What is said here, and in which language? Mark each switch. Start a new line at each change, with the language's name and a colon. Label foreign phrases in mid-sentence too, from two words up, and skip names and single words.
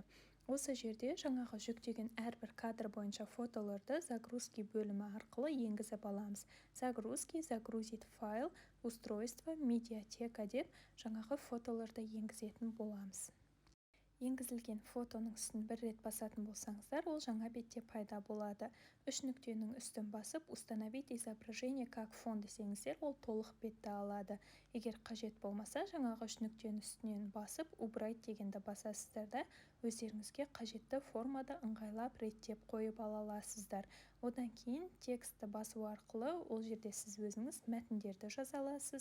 Kazakh: Осы жерде жаңағы жүктеген әрбір кадр бойынша фотоларды загрузки бөлімі арқылы енгізіп аламыз.
Russian: Загрузки, загрузить файл, устройство, медиатека
Kazakh: деп жаңағы фотоларды енгізетін боламыз. Енгізілген фотоның үстін бір рет басатын болсаңыздар, ол жаңа бетте пайда болады. Үш нүктенің үстін басып,
Russian: установить изображение как фон
Kazakh: десеңіздер, ол толық бетті алады. Егер қажет болмаса, жаңағы үш нүктенің үстінен басып, убрать дегенді басасыздар да, өздеріңізге қажетті формада ыңғайлап реттеп қойып ала аласыздар. Одан кейін текстті басу арқылы ол жерде сіз өзіңіз мәтіндерді жаза аласыз.